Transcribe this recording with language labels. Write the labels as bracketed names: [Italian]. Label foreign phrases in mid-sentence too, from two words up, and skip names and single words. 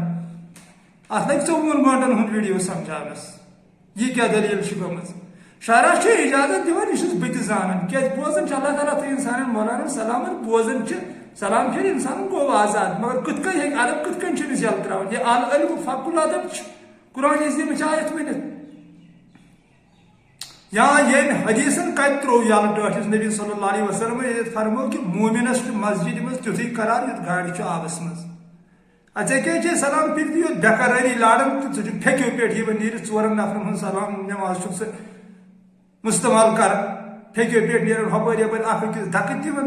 [Kashmiri] اتھ لگہِ 24 گٲنٛٹن ہُنٛد ویڈیو سمجھاونس یہِ کیاہ دلیل چھِ گٔمٕژ. شرع چھُ اجازت دِوان یہِ چھُس بہٕ تہِ زانان کیازِ بوزان چھِ اللہ تعالیٰ تھٲیِن سانٮ۪ن مولانا سلامت بوزان چھِ سلام پھِرِ انسان گوٚو آزاد. مگر کِتھ کٔنۍ ہیٚکہِ ادب کِتھ کٔنۍ چھِ أمِس یلہٕ تراوان. یہِ [Arabic] العلم فضل الادب [Kashmiri] چھُ قرآن عظیمٕچ آیت ؤنِتھ. یا ییٚمۍ حدیثن کتہِ تروو یلہٕ ٹٲٹھِس نبی [Arabic] صلی اللہ علیہ وسلم [Kashmiri] ییٚتہِ فرموو کہ مومنس چھُ مسجدِ منٛز تیُتھُے قرار یُتھ گاڑِ چھُ آبس منٛز. ژےٚ کیٛازِ چھے سلام پھِرِ یوت بےقرٲری لاران تہٕ ژٕ چھُکھ پھیٚکیو پٮ۪ٹھ یِوان نیٖرِتھ 4 نفرن ہُنٛد سلام نماز چھُکھ ژٕ مُستعمال کران پھیٚکیو پٮ۪ٹھ نیران ہۄپٲرۍ یپٲرۍ اکھ أکِس دکہٕ دِوان.